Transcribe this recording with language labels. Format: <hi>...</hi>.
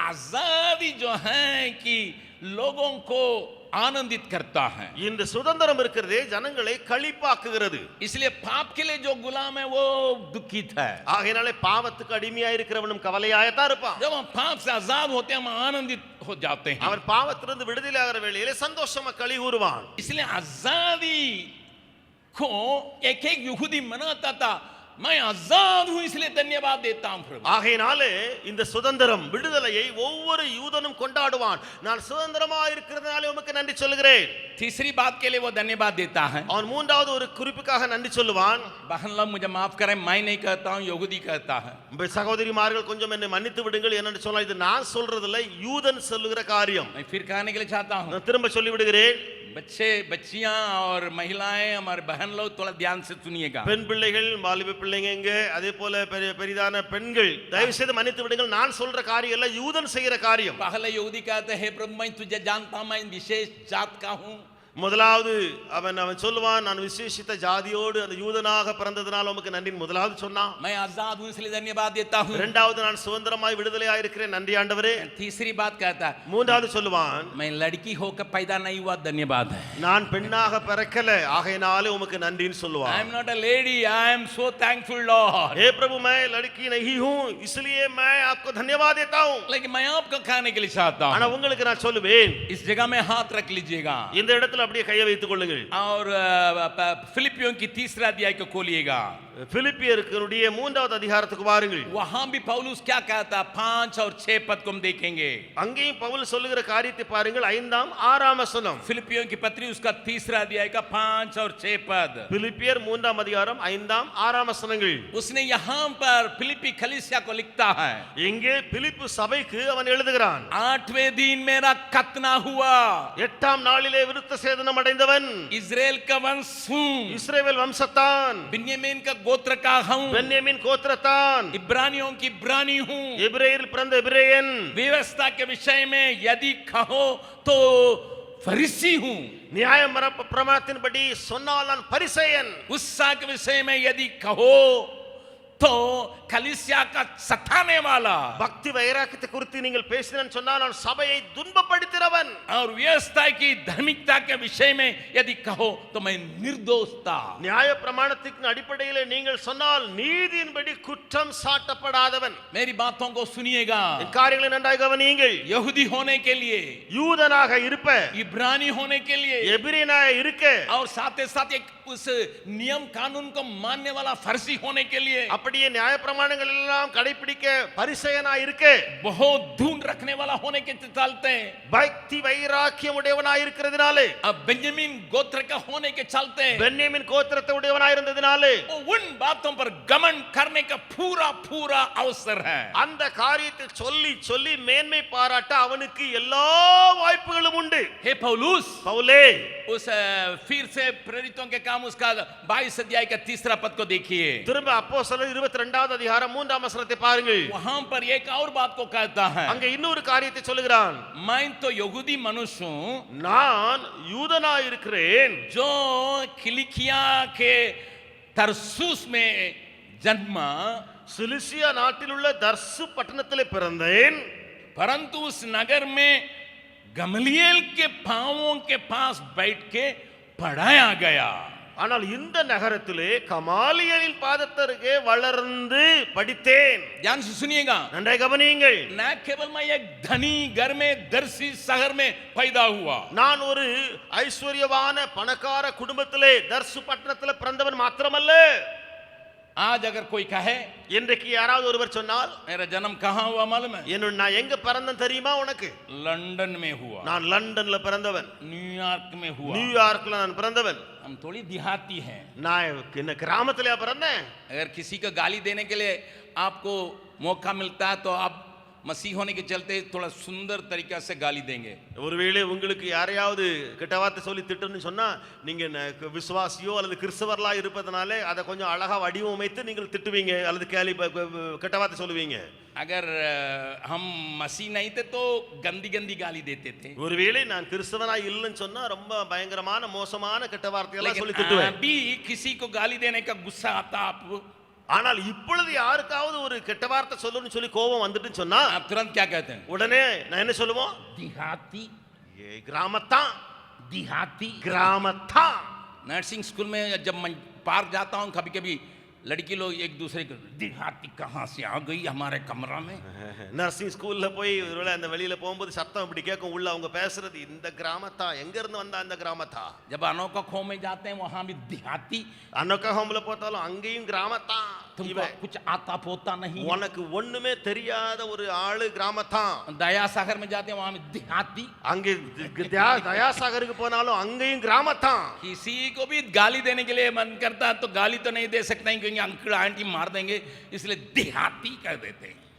<hi>आजादी जो है कि लोगों को आनंदित करता है</hi> <ta>இந்த சுதந்திரம் இருக்கிறதே ஜனங்களை களிப்பாக்குகிறது</ta> <hi>इसलिए पाप के लिए जो गुलाम है वो दुखित है</hi> <ta>ஆகையினாலே பாவத்துக்கு அடிமையா இருக்கிறவனும் கவலையாயத்தான் இருப்பான்</ta> <hi>जब हम पाप से आजाद होते हैं हम आनंदित हो जाते हैं</hi> <ta>அவன் பாவத்திலிருந்து விடுதலை ஆகிற வேளையிலே சந்தோஷமா களி கூறுவான்</ta> <hi>इसलिए आजादी को एक एक यहूदी मनाता था मैं आजाद हूं इसलिए धन्यवाद देता हूं प्रभु।</hi> <ta>ஆகையினாலே இந்த சுதந்திரம் விடுதலையை ஒவ்வொரு யூதனும் கொண்டாடுவான். நான் சுதந்திரமாக இருக்கிறதுனாலே உமக்கு நன்றி சொல்கிறேன்.</ta> <hi>तीसरी बात के लिए वो धन्यवाद देता है।</hi> <ta>அவன் மூன்றாவது ஒரு குறிப்புக்காக நன்றி சொல்லுவான்.</ta> <hi>बहन लोग मुझे माफ करें, मैं नहीं कहता हूं, यहूदी कहता है।</hi> <ta>சகோதரிமார்கள் கொஞ்சம் என்னை மன்னித்து விடுங்கள், என்னன்னு சொன்னா இது நான் சொல்றதில்ல, யூதன் சொல்லுகிற காரியம்.</ta> <hi>मैं फिर कहने के लिए चाहता हूं,</hi> <ta>நான் திரும்ப சொல்லி விடுகிறேன்.</ta> <hi>बच्चे बच्चियां और महिलाएं, हमारे बहन लोग थोड़ा ध्यान से सुनिएगा।</hi> <ta>பெண் பிள்ளைகள், வாலிப பிள்ளைங்க, அதே போல பெரிதான பெண்கள், தயவு செய்து மன்னித்து விடுங்கள். நான் சொல்ற காரியம் இல்ல, யூதன் செய்கிற காரியம்.</ta> <hi>पहले यहूदी कहते हैं प्रभु मैं तुझे जानता हूं, मैं विशेष जात का हूं।</hi> <ta>முதலாவது அவன் சொல்லுவான், நான் விசேஷித்த ஜாதியோடு அந்த யூதனாக பிறந்ததனால உமக்கு நன்றி முதலாவது சொன்னான்.</ta> <hi>मैं आजाद हूं इसलिए धन्यवाद देता हूं।</hi> <ta>இரண்டாவது நான் சுதந்திரமாய் விடுதலையாய் இருக்கிறேன், நன்றி ஆண்டவரே.</ta> <hi>तीसरी बात कहता है,</hi> <ta>மூன்றாவது சொல்லுவான்,</ta> <hi>मैं लड़की होकर पैदा नहीं हुआ, धन्यवाद है।</hi> <ta>நான் பெண்ணாக பிறக்கல, ஆகையினாலே உமக்கு நன்றின்னு சொல்லுவான்.</ta> <en>I am not a lady, I am so thankful Lord।</en> <hi>हे प्रभु मैं लड़की नहीं हूं, इसलिए मैं आपको धन्यवाद देता हूं. लेकिन मैं आपको कहने के लिए चाहता</hi> <ta>ஆனா</ta> <hi>हूं,</hi> <ta>உங்களுக்கு நான் சொல்லுவேன்,</ta> <hi>इस जगह में हाथ रख लीजिएगा</hi> <ta>இந்த இடத்துல அப்படியே கையை வைத்துக் கொள்ளுங்கள்.</ta> <hi>और फिलिपियों की तीसरा अध्याय को खोलिएगा।</hi> <ta>பிலிப்பியருடைய மூன்றாவது அதிகாரத்துக்கு வாருங்கள்.</ta> <hi>वहां भी पौलुस क्या कहता, 5 और 6 पद को हम देखेंगे।</hi> <ta>அங்கேயும் பவுல் சொல்லுகிற காரியத்தை பாருங்கள். 5ஆம் 6ஆம் வசனம்.</ta> <hi>फिलिपियों की पत्री उसका तीसरा अध्याय का 5 और 6 पद।</hi> <ta>பிலிப்பியர் 3ஆம் அதிகாரம் 5ஆம் 6ஆம் வசனங்கள்.</ta> <hi>उसने यहां पर फिलिपी कलीसिया को लिखता है,</hi> <ta>இங்கே பிலிப்பு சபைக்கு அவன் எழுதுகிறான்.</ta> <hi>8वें दिन मेरा खतना हुआ,</hi> <ta>8ஆம் நாளிலே விருத்த சேதனம் அடைந்தவன்</ta> <hi>इजराइल का वंश हूं,</hi> <ta>இஸ்ரவேல் வம்சத்தான்,</ta> <hi>बिन्यामीन का गोत्र का हूं,</hi> <ta>பென்யமீன் கோத்திரத்தான்,</ta> <hi>इब्रानियों की इब्रानी हूं,</hi> <ta>எபிரேயரில் பிறந்த எபிரேயன்,</ta> <hi>व्यवस्था के विषय में यदि कहो तो फरीसी हूं,</hi> <ta>நியாய பிரமாணத்தின்படி சொன்னால் நான் பரிசேயன்,</ta> <hi>उत्साह के विषय में यदि कहो तो कलीसिया का सताने वाला,</hi> <ta>பக்தி வைராக்கியத்தை குறித்து நீங்கள் பேசினேன்னு சொன்னால் நான் சபையை துன்பப்படுத்துகிறவன்,</ta> <hi>और व्यवस्था की धार्मिकता के विषय में यदि कहो तो मैं निर्दोष था।</hi> <ta>நியாய பிரமாணத்தின் அடிப்படையில் நீங்கள் சொன்னால் நீதியின்படி குற்றம் சாட்டப்படாதவன்.</ta> <hi>मेरी बातों को सुनिएगा।</hi> <ta>இந்த காரியங்களை நன்றாக கவனியுங்கள்.</ta> <hi>यहूदी होने के लिए,</hi> <ta>யூதனாக இருப்ப,</ta> <hi>इब्रानी होने के लिए,</hi> <ta>எபிரேயனாக இருக்க,</ta> <hi>और साथ ही साथ एक उस नियम कानून को मानने वाला फर्जी होने के लिए,</hi> <ta>அப்படியே நியாய பிரமாணங்கள் எல்லாம் கடைபிடிக்க பரிசேயனாக இருக்க,</ta> <hi>बहुत धून रखने वाला होने के चलते,</hi> <ta>பக்தி வைராக்கியம் உடையவனாக இருக்கிறதுனாலே,</ta> <hi>अब बेंजामिन गोत्र का होने के चलते,</hi> <ta>பென்யமீன் கோத்திரத்தை உடையவனாக இருந்ததினாலே</ta> <hi>उन बातों पर गमन करने का पूरा पूरा अवसर है।</hi> <ta>அந்த காரியத்தை சொல்லி சொல்லி மேன்மை பாராட்ட அவனுக்கு எல்லா வாய்ப்புகளும் உண்டு.</ta> <hi>हे पौलुस,</hi> <ta>பவுலே,</ta> <hi>उस फिर से प्रेरितों के काम उसका 22 अध्याय का तीसरा पद को देखिए।</hi> <ta>திரும்ப அப்போஸ்தலர் 22வது அதிகாரம் 3ஆம் வசனத்தை பாருங்கள்.</ta> <hi>वहां पर एक और बात को कहता है,</hi> <ta>அங்க இன்னொரு காரியத்தை சொல்லுகிறான்.</ta> <hi>मैं तो यहूदी मनुष्य हूं,</hi> <ta>நான் யூதனாய் இருக்கிறேன்,</ta> <hi>जो किलिकिया के तरसुस में जन्मा,</hi> <ta>சிலிசியா நாட்டில் உள்ள தர்சு பட்டணத்திலே பிறந்தேன்,</ta> <hi>परंतु उस नगर में गमलिएल के पांवों के पास बैठ के पढ़ाया गया।</hi> <ta>ஆனால் இந்த நகரத்திலே கமாலியலின் பாதத்தருகே வளர்ந்து படித்தேன்.</ta> <hi>ध्यान से सुनिएगा,</hi> <ta>நன்றாக கவனியுங்கள்.</ta> <hi>न केवल मैं एक धनी घर में दर्शी शहर में पैदा हुआ,</hi> <ta>நான் ஒரு ஐஸ்வர்யவான பணக்கார குடும்பத்திலே தர்சு பட்டணத்திலே பிறந்தவன் மாத்திரமல்ல.</ta> <hi>आज अगर कोई कहे</hi> <ta>இன்றைக்கு யாராவது ஒருவர் சொன்னால்,</ta> <hi>मेरा जन्म कहाँ हुआ मालूम है?</hi> <ta>நான் எங்க பிறந்தேன் தெரியுமா உனக்கு?</ta> <hi>लंदन में हुआ,</hi> <ta>நான் லண்டன்ல பிறந்தவன்,</ta> <hi>न्यूयॉर्क में हुआ।</hi> <ta>நியூயார்க்ல நான் பிறந்தவன்.</ta> <hi>हम थोड़ी देहाती हैं।</hi> <ta>நான் என்ன கிராமத்திலே பிறந்தேன்.</ta> <hi>अगर किसी को गाली देने के लिए आपको मौका मिलता है तो आप मसीह होने के चलते थोड़ा सुंदर तरीका से गाली देंगे।</hi> <ta>ஒருவேளை உங்களுக்கு யாரையாவது கெட்ட வார்த்தை சொல்லி திட்டுன்னு சொன்னா நீங்க விசுவாசியோ அல்லது கிறிஸ்தவர்களா இருப்பதனாலே அதை கொஞ்சம் அழகா வடிவமைத்து நீங்கள் திட்டுவீங்க அல்லது கெட்ட வார்த்தை சொல்லுவீங்க.</ta> <hi>अगर हम मसीह नहीं थे तो गंदी गंदी गाली देते थे।</hi> <ta>ஒருவேளை நான் கிறிஸ்தவனா இல்லைன்னு சொன்னா ரொம்ப பயங்கரமான மோசமான கெட்ட வார்த்தையெல்லாம் சொல்லி திட்டுவேன்.</ta> <hi>अभी किसी को गाली देने का गुस्सा आता आपको,</hi> <ta>ஆனால் இப்பொழுது யாருக்காவது ஒரு கெட்ட வார்த்தை சொல்லணும்னு சொல்லி கோபம் வந்துட்டுன்னு சொன்னா</ta> <hi>आप तुरंत क्या कहते हैं?</hi> <ta>உடனே நான் என்ன சொல்லுவோம்?</ta> <hi>देहाती,</hi> <ta>கிராமத்தான்,</ta> <hi>देहाती।</hi> <ta>கிராமத்தான்.</ta> <hi>नर्सिंग स्कूल में जब मैं पार्क जाता हूँ कभी कभी लड़की लोग एक दूसरे को देहाती कहाँ से आ गई हमारे कमरा में.</hi> <ta>நர்சிங் ஸ்கூல்ல போய் ஒருவேளை அந்த வெளியில போகும்போது சத்தம் இப்படி கேட்கும் உள்ள அவங்க பேசுறது இந்த கிராமத்தா எங்க இருந்து வந்தா அந்த கிராமத்தா.</ta> <hi>जब अनोखा खो में जाते हैं वहां भी देहाती.</hi> <ta>அன்னோக்கா ஹோம்ல போத்தாலும் அங்கேயும் கிராமத்தா.</ta> <hi>तुमको कुछ आता पोता नहीं.</hi> <ta>உனக்கு ஒண்ணுமே தெரியாத ஒரு ஆளு கிராமத்தா.</ta> <hi>दया सागर में जाते हैं वहां भी देहाती.</hi> <ta>அங்கே தயாசாகருக்கு போனாலும் அங்கேயும் கிராமத்தா.</ta> <hi>किसी को भी गाली देने के लिए मन करता है तो गाली तो नहीं दे सकते हैं क्योंकि अंकल आंटी मार देंगे, इसलिए देहाती कर देते हैं.</hi>